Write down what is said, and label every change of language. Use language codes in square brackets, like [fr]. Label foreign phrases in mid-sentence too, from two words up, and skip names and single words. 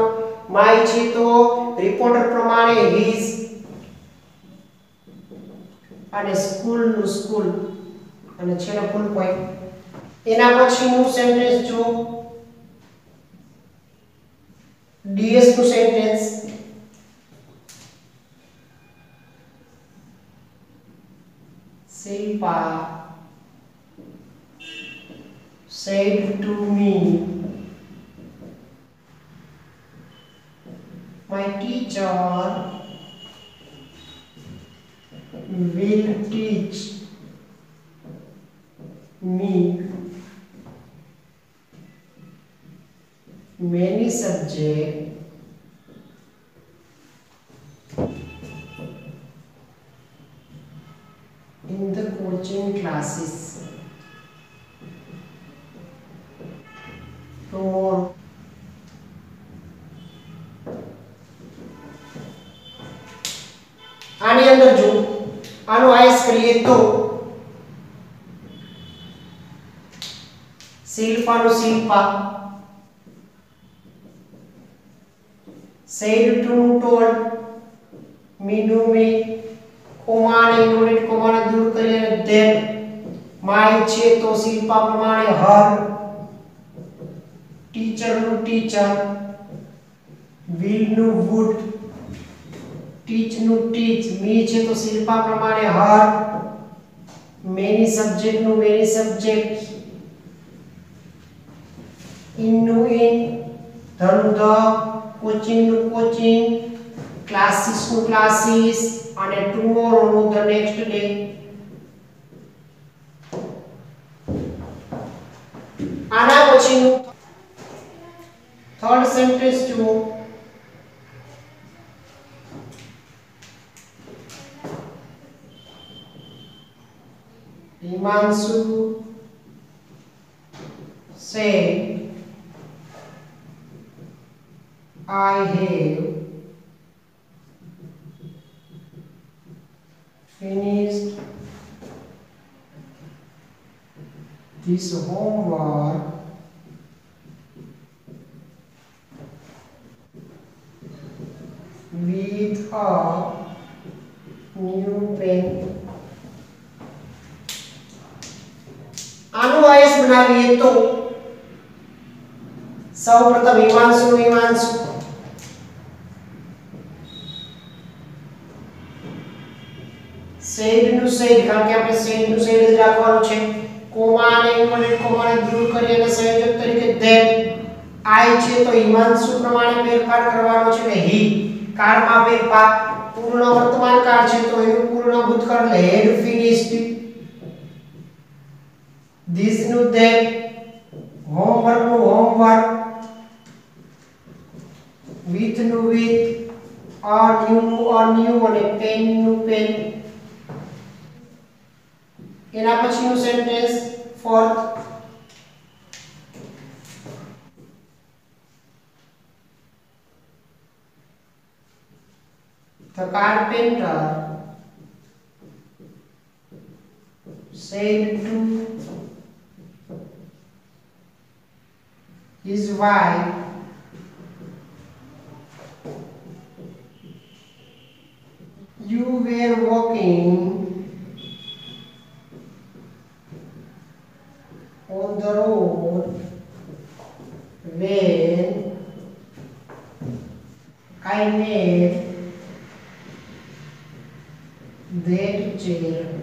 [gu] માય છે તો રિપોર્ટર પ્રમાણે his, અને સ્કૂલ નું સ્કૂલ અને છેલ્લો ફૂલ પોઈન્ટ. એના પછીનું સેન્ટેન્સ જો DS નું સેન્ટેન્સ [en] Shilpa said to me, my teacher will teach me many subjects in the coaching classes. [gu] તો આની અંદર જો આનો આયસ કરીએ તો શિલ્પાનું શિલ્પા, [en] said to told, [gu] મીનું મી, કોમાને ઇન્વર્ટેડ કોમાને દૂર કરી અને then, માય છે તો શિલ્પા પ્રમાણે her, [en] ટીચર નું ટીચર, will નું would, ટીચ નું ટીચ, મી [gu] છે તો શિલ્પા પ્રમાણે [en] her, many subject નું many subject, in નું in, the નું the, coaching નું coaching, classes નું classes, અને tomorrow નું the next day. [gu] આના પછીનું થર્ડ સેન્ટેન્સ જુઓ. [en] Himanshu said, I have finished this homework with a new pen. [gu] આનું આયસ બનાવીએ તો સૌપ્રથમ હિમાંશુ સેડ નું સેડ, કારણ કે આપણે સેડ નું સેડ જ રાખવાનું છે. કોમા અને ઇન્વર્ટેડ કોમાને દૂર કરી અને સંયોજક તરીકે ધેટ. આઈ છે તો હિમાંશુ પ્રમાણે ફેરફાર કરવાનો છે એટલે હી. કાળમાં ફેરફાર. પૂર્ણ વર્તમાન કાળ છે તો એનું પૂર્ણ ભૂતકાળ એટલે [en] had finished. This નું that, homework નું homework, with નું with, a new નું a new અને pen નું pen. [gu] એના પછીનું સેન્ટેન્સ fourth. [en] The carpenter said to his wife, you were walking on the road when I made that chair.